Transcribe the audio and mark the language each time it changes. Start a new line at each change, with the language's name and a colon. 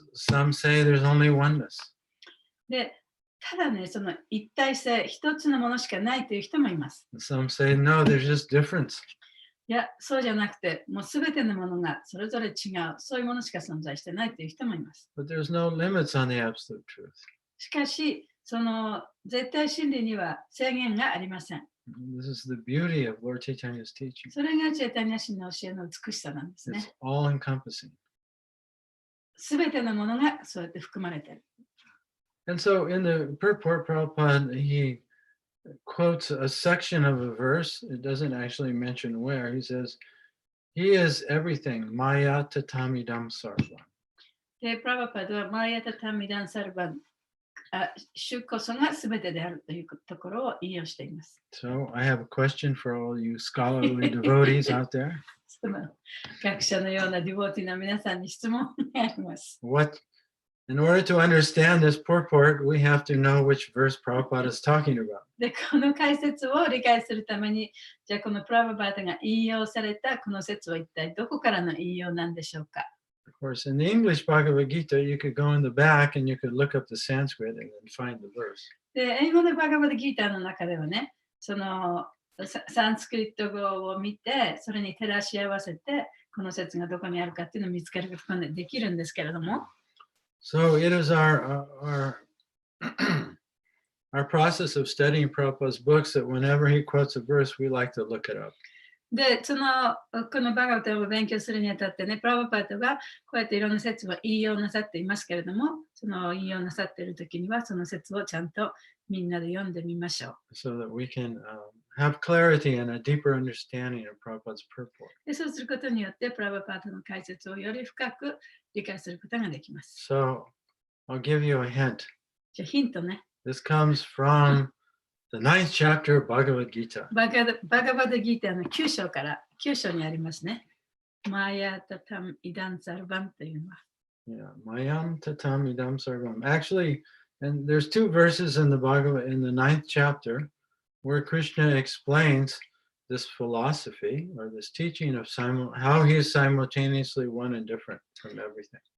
English: Some say there's only oneness.
Japanese: で、ただね、その一体性、一つのものしかないという人もいます。
English: Some say no, there's just difference.
Japanese: いや、そうじゃなくて、もうすべてのものがそれぞれ違う、そういうものしか存在してないという人もいます。
English: But there's no limits on the absolute truth.
Japanese: しかし、その絶対真理には制限がありません。
English: This is the beauty of Lord Chaitanya's teaching.
Japanese: それがチェータニャ神の教えの美しさなんです
English: It's
Japanese: ね。
English: all encompassing.
Japanese: すべてのものがそうやって含まれている。
English: And so in the purport, Prabhupada, he quotes a section of a verse. It doesn't actually mention where. He says, he is everything,
Sanskrit: maya tatamidam sarvam.
Japanese: で、プラバパドは
Sanskrit: マーヤタタミダンサルバン、
Japanese: 主こそがすべてであるというところを引用しています。
English: So I have a question for all you scholarly devotees out there.
Japanese: その学者のようなディボーティーな皆さんに質問があります。
English: In order to understand this purport, we have to know which verse Prabhupada is talking about.
Japanese: で、この解説を理解するために、じゃあこのプラババータが引用されたこの説は一体どこからの引用なんでしょうか。
English: Of course, in the English Bhagavad Gita, you could go in the back and you could look up the Sanskrit and then find the verse.
Japanese: で、英語のバガバデギーターの中ではね、そのサンスクリット語を見て、それに照らし合わせて、この説がどこにあるかっていうのを見つけることができるんですけれども、
English: So it is our process of studying Prabhupada's books that whenever he quotes a verse, we like to look it up.
Japanese: で、このバガバタを勉強するにあたってね、プラバパートがこうやっていろんな説を引用なさっていますけれども、その引用なさっているときには、その説をちゃんとみんなで読んでみましょう。
English: So that we can have clarity and a deeper understanding of Prabhupada's purport.
Japanese: でそうすることによって、プラブパーダの解説をより深く理解することができます。
English: So I'll give you a hint.
Japanese: じゃあヒントね。
English: This comes from the 9th chapter of Bhagavad Gita.
Japanese: バガバダギーターの9章から9章にありますね。
Sanskrit: マヤタタムイダンサルバン
Japanese: というのは。
English: Yeah,
Sanskrit: Mayam Tatam Idam Sarvam.
English: Actually, and there's 2 verses in the Bhagavad in the 9th chapter where Krishna explains this philosophy or this teaching of how he is simultaneously one and different from everything.